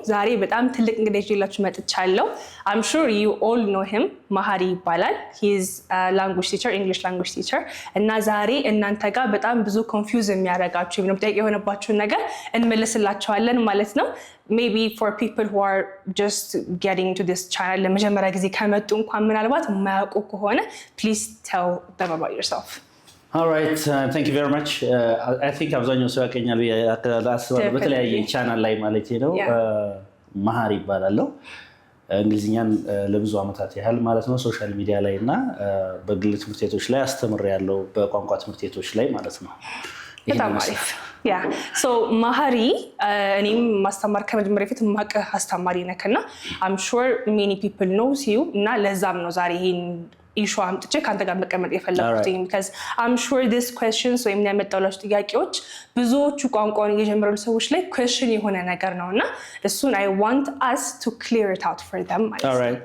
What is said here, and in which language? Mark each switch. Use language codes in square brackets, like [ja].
[am] ዛሬ በጣም ትልቅ እንግዳ ይዤላችሁ መጥቻለሁ። [en] I'm sure you all know him። [am] መሐሪ ይባላል። [en] he is a language teacher, [am] English language teacher። እና ዛሬ እናንተ ጋር በጣም ብዙ ኮንፊውዝ የሚያደርጋችሁ ወይም ጥያቄ የሆነባችሁን ነገር እንመልስላችኋለን ማለት ነው። [en] maybe for people who are just getting to this channel [am] ለመጀመሪያ ጊዜ ከመጡ እንኳን ምናልባት የማያውቁ ከሆነ [en] please tell them about yourself። All right, thank you very much. [am] I think አብዛኛው ሰው ያቀኛል አስባለሁ በተለያየ ቻናል ላይ ማለት ነው። መሐሪ ይባላለሁ። እንግሊዝኛን ለብዙ ዓመታት ያህል ማለት ነው ሶሻል ሚዲያ ላይ እና በግል ትምህርት ቤቶች ላይ አስተምሬያለሁ፣ በቋንቋ ትምህርት ቤቶች ላይ ማለት ነው። በጣም አሪፍ። ያ ሶ መሐሪ እኔም ማስተማር ከመጀመሪያ በፊት ማቀ አስተማሪ ነክና [en] I'm sure many people knows you [am] እና ለዛም ነው ዛሬ ይሄን ኢሹ አምጥቼ ካንተ ጋር መቀመጥ የፈለኩት [en] because I'm sure this questions [am] ወይም ያመጣላችሁ ጥያቄዎች ብዙዎቹ ቋንቋውን እየጀመሩ ሰዎች ላይ question የሆነ ነገር ነውና እሱን [en] I want us to clear it out for them [am] ማለት ነው።